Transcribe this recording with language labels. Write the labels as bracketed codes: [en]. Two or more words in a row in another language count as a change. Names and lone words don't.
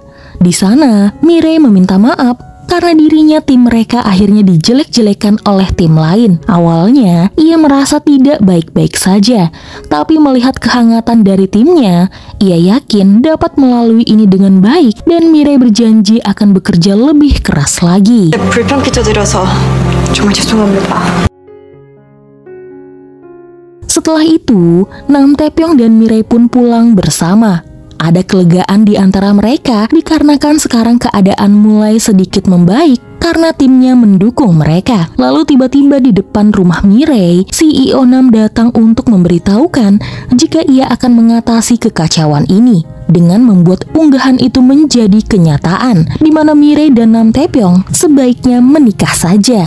[id] Di sana, Mirei meminta maaf karena dirinya tim mereka akhirnya dijelek-jelekan oleh tim lain. Awalnya, ia merasa tidak baik-baik saja, tapi melihat kehangatan dari timnya, ia yakin dapat melalui ini dengan baik dan Mirei berjanji akan bekerja lebih keras lagi. [ko] 불편 끼쳐드려서 정말 죄송합니다. [id] Setelah itu, Nam Taepyeong dan Mirei pun pulang bersama. Ada kelegaan di antara mereka dikarenakan sekarang keadaan mulai sedikit membaik karena timnya mendukung mereka. Lalu tiba-tiba di depan rumah Mirei, CEO Nam datang untuk memberitahukan jika ia akan mengatasi kekacauan ini dengan membuat unggahan itu menjadi kenyataan, di mana Mirei dan Nam Taepyeong sebaiknya menikah saja.